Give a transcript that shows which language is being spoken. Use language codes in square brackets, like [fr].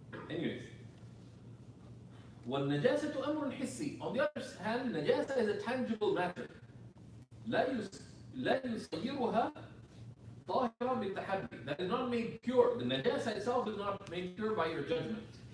[en] Anyways, [ar] وَالنَّجَاسَةُ أَمْرٌ حِسِّي. [en] On the other hand, najasa is a tangible matter. [ar] لا يصيرها طاهرة بالتحدي. [en] That is not made pure. The najasa itself is not made pure by your judgment.